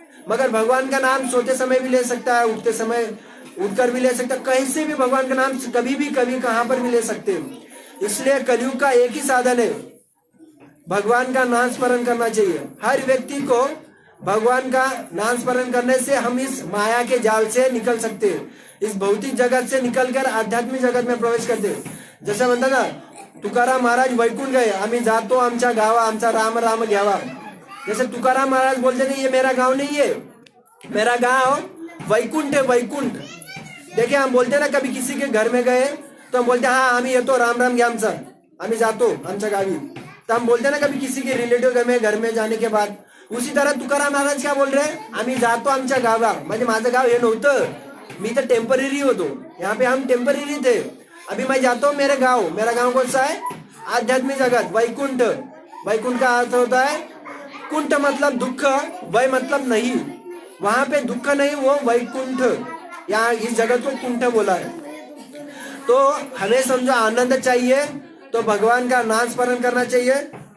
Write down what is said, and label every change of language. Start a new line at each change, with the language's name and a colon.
Hindi: मगर भगवान का नाम सोते समय भी ले सकता है, उठते समय उठकर भी ले सकता है, कहीं से भी भगवान का नाम कभी भी कभी कहाँ पर भी ले सकते हैं। इसलिए कलयुग का एक ही साधन है, भगवान का नाम स्मरण करना चाहिए। हर व्यक्ति को भगवान का नाम स्मरण करने से हम इस माया के जाल से निकल सकते हैं, इस भौतिक जगत से निकलकर आध्यात्मिक जगत में प्रवेश करते हैं।
Marathi: जैसा म्हणता ना तुकाराम महाराज वैकुंठ गए, आम्ही जातो आमच्या गावा, आमचा राम राम घ्यावा।
Hindi: जैसे तुकाराम महाराज बोलते थे ये मेरा गांव नहीं है, मेरा गांव वैकुंठ है, वैकुंठ। देखिए हम बोलते ना कभी किसी के घर में गए तो हम बोलते हाँ
Marathi: आम्ही येतो राम राम घ्या आमचा, आम्ही जातो आमच्या गावी।
Hindi: तो हम बोलते ना कभी किसी के रिलेटिव घर में जाने के बाद, उसी तरह तुकाराम महाराज क्या बोल रहे हैं?
Marathi: आम्ही जातो आमच्या गावा। म्हणजे माझं गाव हे नव्हतं, मी तर टेम्पररी होतो,
Hindi: यहाँ पे हम टेम्पररी थे। अभी मैं जाता हूँ मेरे गाँव। मेरा गाँव कौन सा है? आध्यात्मिक जगत, वैकुंठ। वैकुंठ का अर्थ होता है कुंठ मतलब दुख, वै मतलब नहीं, वहां पे दुख नहीं, वो वैकुंठ, यहाँ इस जगत को कुंठ बोला है। तो हमें समझो आनंद चाहिए तो भगवान का नाम स्मरण करना चाहिए और भगवान का कीर्तन करना चाहिए।